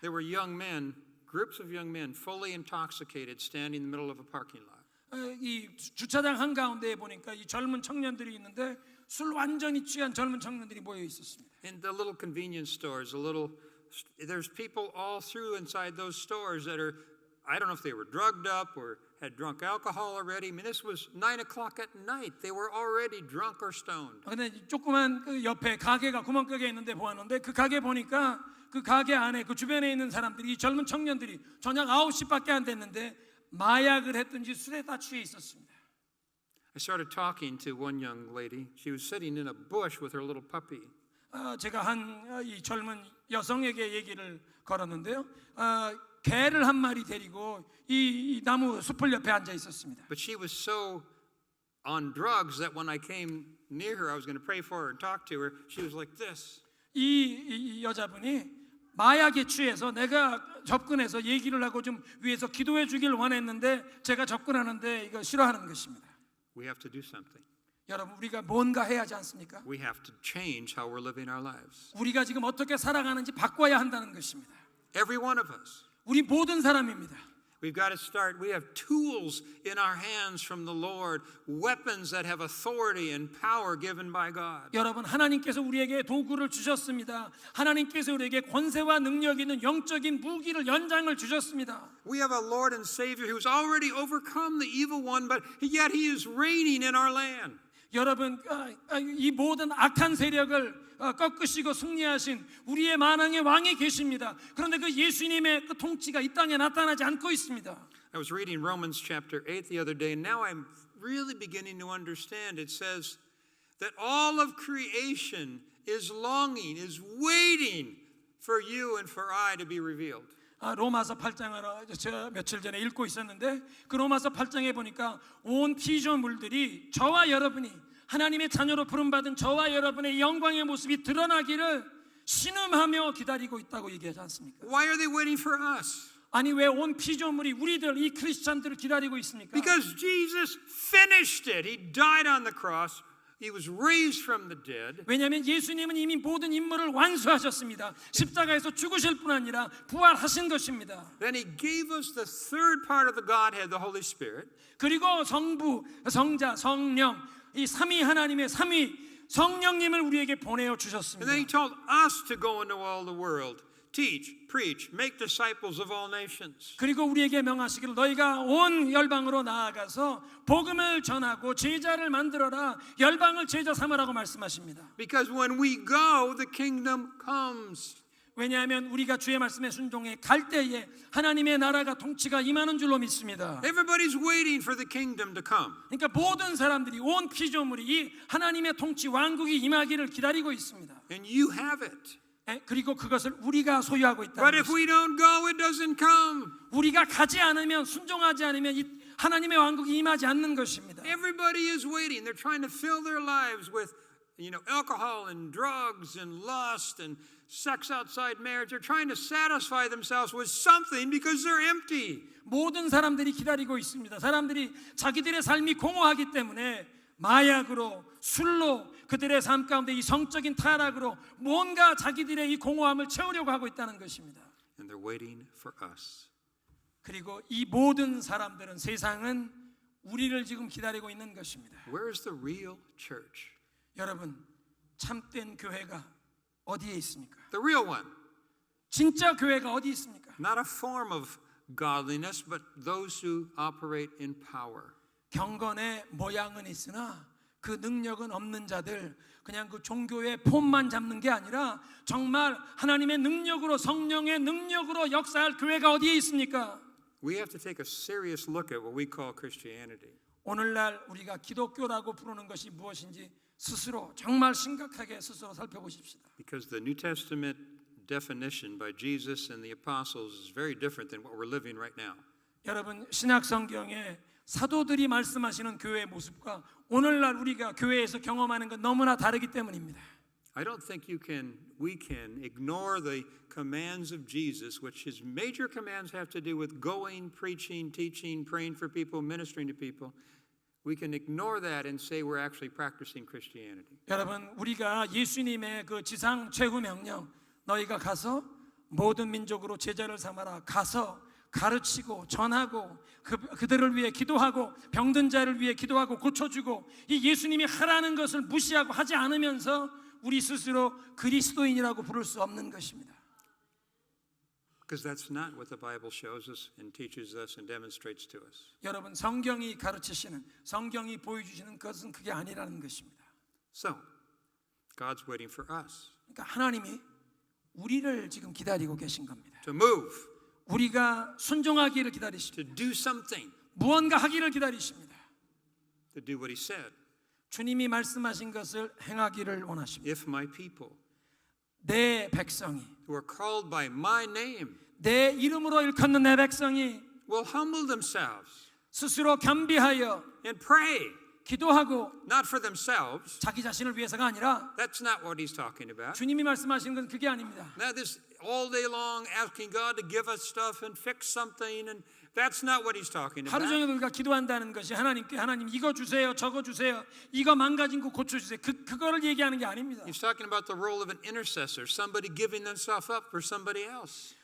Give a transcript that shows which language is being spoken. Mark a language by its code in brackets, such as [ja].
[en] There were young men, groups of young men, fully intoxicated, standing in the middle of a parking lot. [ko] 이 주차장 한 가운데에 보니까 이 젊은 청년들이 있는데 술 완전히 취한 젊은 청년들이 모여 있었습니다. [en] In the little convenience stores, there's people all through inside those stores that are, I don't know if they were drugged up or had drunk alcohol already. I mean, this was 9 o'clock at night. They were already drunk or stoned. [ko] 근데 조그만 그 옆에 가게가 구멍가게 있는데 보았는데 그 가게 보니까 그 가게 안에 그 주변에 있는 사람들이 젊은 청년들이 저녁 9시밖에 안 됐는데 마약을 했든지 술에 다 취해 있었습니다. [en] I started talking to one young lady. She was sitting in a bush with her little puppy. [ko] 제가 이 젊은 여성에게 얘기를 걸었는데요. 개를 한 마리 데리고 이 나무 숲을 옆에 앉아 있었습니다. [en] But she was so on drugs that when I came near her, I was going to pray for her and talk to her. She was like this. [ko] 이 여자분이 마약에 취해서 내가 접근해서 얘기를 하고 좀 위해서 기도해 주길 원했는데 제가 접근하는데 이거 싫어하는 것입니다. [en] We have to do something. [ko] 여러분 우리가 뭔가 해야 하지 않습니까? [en] We have to change how we're living our lives. [ko] 우리가 지금 어떻게 살아가는지 바꿔야 한다는 것입니다. [en] Every one of us. [ko] 우리 모든 사람입니다. [en] We've got to start. We have tools in our hands from the Lord, weapons that have authority and power given by God. [ko] 여러분 하나님께서 우리에게 도구를 주셨습니다. 하나님께서 우리에게 권세와 능력 있는 영적인 무기를 연장을 주셨습니다. [en] We have a Lord and Savior who's already overcome the evil one, but yet He is reigning in our land. [ko] 여러분 이 모든 악한 세력을 꺾으시고 승리하신 우리의 만왕의 왕이 계십니다. 그런데 그 예수님의 그 통치가 이 땅에 나타나지 않고 있습니다. [en] I was reading Romans chapter 8 the other day, and now I'm really beginning to understand. It says that all of creation is longing, is waiting for you and for I to be revealed. [ko] 로마서 8장을 제가 며칠 전에 읽고 있었는데 그 로마서 8장에 보니까 온 피조물들이 저와 여러분이 하나님의 자녀로 부름받은 저와 여러분의 영광의 모습이 드러나기를 신음하며 기다리고 있다고 얘기하지 않습니까? [en] Why are they waiting for us? [ko] 아니 왜 온 피조물이 우리들 이 크리스찬들을 기다리고 있습니까? [en] Because Jesus finished it. He died on the cross. He was raised from the dead. [ko] 왜냐하면 예수님은 이미 모든 임무를 완수하셨습니다. 십자가에서 죽으실 뿐 아니라 부활하신 것입니다. [en] Then He gave us the third part of the Godhead, the Holy Spirit. [ko] 그리고 성부, 성자, 성령 이 삼위 하나님의 삼위 성령님을 우리에게 보내어 주셨습니다. [en] And then He told us to go into all the world, teach, preach, make disciples of all nations. [ko] 그리고 우리에게 명하시기를 너희가 온 열방으로 나아가서 복음을 전하고 제자를 만들어라 열방을 제자 삼으라고 말씀하십니다. [en] Because when we go, the kingdom comes. [ko] 왜냐하면 우리가 주의 말씀에 순종해 갈 때에 하나님의 나라가 통치가 임하는 줄로 믿습니다. [en] Everybody's waiting for the kingdom to come. [ko] 그러니까 모든 사람들이 온 피조물이 이 하나님의 통치 왕국이 임하기를 기다리고 있습니다. [en] And you have it. [ko] 그리고 그것을 우리가 소유하고 [en] But [ko] 있다는 [en] if we [ko] 것입니다. [en] don't go, it doesn't come. [ko] 우리가 가지 않으면 순종하지 않으면 이 하나님의 왕국이 임하지 않는 것입니다. [en] Everybody is waiting. They're trying to fill their lives with, alcohol and drugs and lust and sex outside marriage. They're trying to satisfy themselves with something because they're empty. [ko] 모든 사람들이 기다리고 있습니다. 사람들이 자기들의 삶이 공허하기 때문에 마약으로 술로 그들의 삶 가운데 이 성적인 타락으로 뭔가 자기들의 이 공허함을 채우려고 하고 있다는 것입니다. [en] And they're waiting for us. [ko] 그리고 이 모든 사람들은 세상은 우리를 지금 기다리고 있는 것입니다. [en] Where is the real church? [ko] 여러분 참된 교회가 어디에 있습니까? [en] The real one. [ko] 진짜 교회가 어디 있습니까? [en] Not a form of godliness, but those who operate in power. [ko] 경건의 모양은 있으나 그 능력은 없는 자들, 그냥 그 종교의 폼만 잡는 게 아니라 정말 하나님의 능력으로 성령의 능력으로 역사할 교회가 어디에 있습니까? [en] We have to take a serious look at what we call Christianity. [ko] 오늘날 우리가 기독교라고 부르는 것이 무엇인지 스스로 정말 심각하게 스스로 살펴보십시다. [en] Because the New Testament definition by Jesus and the apostles is very different than what we're living right now. [ko] 여러분 신약 성경에 사도들이 말씀하시는 교회의 모습과 오늘날 우리가 교회에서 경험하는 건 너무나 다르기 때문입니다. [en] I don't think we can ignore the commands of Jesus, which his major commands have to do with going, preaching, teaching, praying for people, ministering to people. We can ignore that and say we're actually practicing Christianity. [ko] 여러분 우리가 예수님의 그 지상 최후 명령 너희가 가서 모든 민족으로 제자를 삼아라 가서 가르치고 전하고 그들을 위해 기도하고 병든 자를 위해 기도하고 고쳐주고 이 예수님이 하라는 것을 무시하고 하지 않으면서 우리 스스로 그리스도인이라고 부를 수 없는 것입니다. [en] Because that's not what the Bible shows us and teaches us and demonstrates to us. [ko] 여러분 성경이 가르치시는 성경이 보여주시는 것은 그게 아니라는 것입니다. [en] So, God's waiting for us [ko] 그러니까 하나님이 우리를 지금 기다리고 계신 겁니다. [en] to move, [ko] 우리가 순종하기를 기다리십니다. [en] to do something, [ko] 무언가 하기를 기다리십니다. [en] to do what he said. [ko] 주님이 말씀하신 것을 행하기를 원하십니다. [en] If my people [ko] 내 백성이 [en] who are called by my name [ko] 내 이름으로 일컫는 내 백성이 [en] will humble themselves [ko] 스스로 겸비하여 [en] and pray, [ko] 기도하고 [en] not for themselves. [ko] 자기 자신을 위해서가 아니라 [en] That's not what he's talking about. [ko] 주님이 말씀하시는 건 그게 아닙니다. [en] Now this all day long asking God to give us stuff and fix something, and that's not what he's talking [ko] 하루 [en] about. [ko] 종일 우리가 기도한다는 것이 하나님께 하나님 이거 주세요, 저거 주세요, 이거 망가진 거 고쳐주세요. 그거를 얘기하는 게 아닙니다. [en] He's talking about the role of an intercessor, somebody giving themselves up for somebody else.